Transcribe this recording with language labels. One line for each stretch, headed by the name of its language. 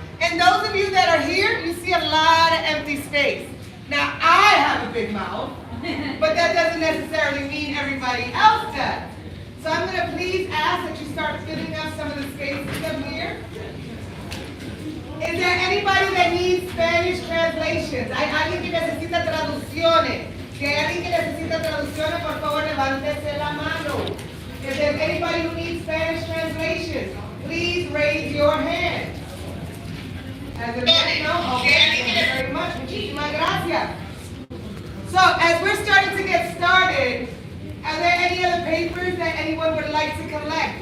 English: And those of you that are here, you see a lot of empty space. Now, I have a big mouth, but that doesn't necessarily mean everybody else does. So I'm going to please ask that you start filling up some of the spaces up here. Is there anybody that needs Spanish translations?
Spanish: ¿Hay alguien que necesita traducciones? Si hay alguien que necesita traducciones, por favor, levántese la mano.
English: If there's anybody who needs Spanish translations, please raise your hand. As a no? Okay, thank you very much.
Spanish: Muchísimas gracias.
English: So, as we're starting to get started, are there any other papers that anyone would like to collect?